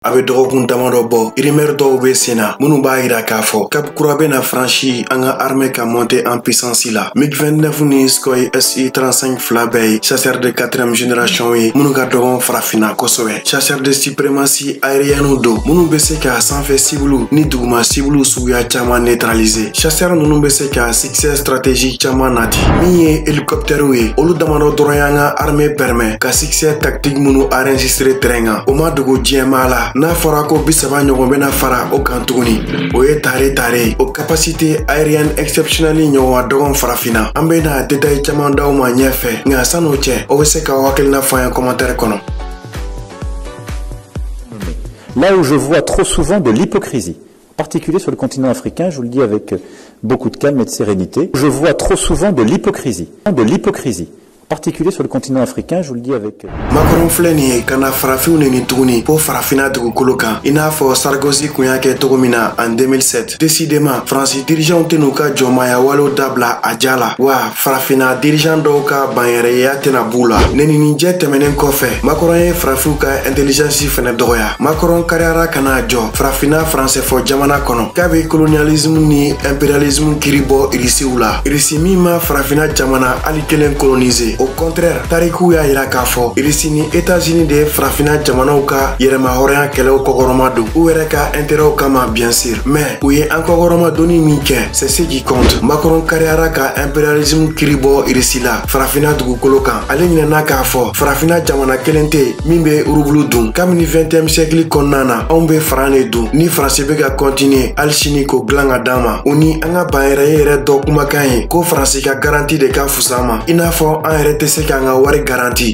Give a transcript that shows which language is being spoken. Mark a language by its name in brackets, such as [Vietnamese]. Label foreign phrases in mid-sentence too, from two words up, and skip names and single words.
[Bambara] Abe dɔgɔkun damadɔ bɔ rumeur dɔw bɛ sen na minnu b'a yira k'a fɔ cap kura bɛna franchi an ka armée ka [French] monter en puissance [Bambara] la. MiG-29 ni Sukhoi Su-35 fila bɛɛ ye [French] chasseur de 4e génération [Bambara] ye minnu ka dɔgɔn farafinna kosɛbɛ. [French] Chasseur de suprématie aérienne [Bambara] don minnu bɛ se ka sanfɛ cible ni duguma cible suguya caman neutraliser. Chasseur ninnu bɛ se ka [French] succès stratégique [Bambara] caman nati. Min ye hélicoptère ye olu damadɔ dɔrɔn y'an ka armée permet ka [French] succès tactique [Bambara] minnu enregistré terrain kan. O ma dogo diɲɛmaa la n'a fɔra ko 30 ɲɔgɔn bɛna fara o kan tuguni o ye tare o [French] capacité aérienne exceptionnelle [Bambara] ɲɔgɔn dɔgɔn farafinna. An bɛna détail caman d'aw ma ɲɛfɛ nka san'o cɛ o bɛ se ka hakilina fɔ an ye commentaire kɔnɔ. [French] Là où je vois trop souvent de l'hypocrisie, en particulier sur le continent africain, je vous le dis avec beaucoup de calme et de sérénité, je vois trop souvent de l'hypocrisie, en particulier sur le continent africain, je vous le dis avec... [Bambara] Macron filɛ nin ye ka na farafinw neni tuguni ko farafinna dugukolo kan i n'a fɔ Sarkozy kun y'a kɛ cogo min na en 2007. Décidément, France dirigeants tɛ n'u ka jɔnmaya walew dabila a ja la wa farafinna dirigeant dɔw ka banyɛrɛya tɛna b'u la. Neninijɛ tɛmɛnen kɔfɛ Macron ye farafinw ka intelligence fɛnɛ dɔgɔya. Macron kariyara ka n'a jɔ farafinna français fɔ jamana kɔnɔ k'a bɛ colonialisme ni impérialisme kiri bɔ Irisiw la. Irisi min ma farafinna jamana hali kelen coloniser. [French] Au contraire, [Bambara] tariku y'a yira k'a fɔ Irisi ni États-Unis de farafina jamanaw ka yɛrɛma hɔrɔnya kɛlɛw kɔkɔrɔma don u yɛrɛ ka intérêt kama [French] bien sûr, mais [Bambara] u ye an kɔkɔrɔma donni min kɛ [French] c'est ce qui compte. [Bambara] Macron kariyara ka impérialisme kiri bɔ Irisi la farafina dugukolo kan. Ale ɲinɛna k'a fɔ farafina jamana kelen tɛ min bɛ urubulu dun kabini 20e siècle kɔnɔna na anw bɛ faran de dun ni faransi bɛ ka continuer hali sini k'o dilan ka d'an ma. O ni an ka banyɛrɛye yɛrɛ dɔ kumakan ye ko faransi ka garantie de ka fusa ma i n'a fɔ an yɛrɛ tɛ se k'an ka wari garanti.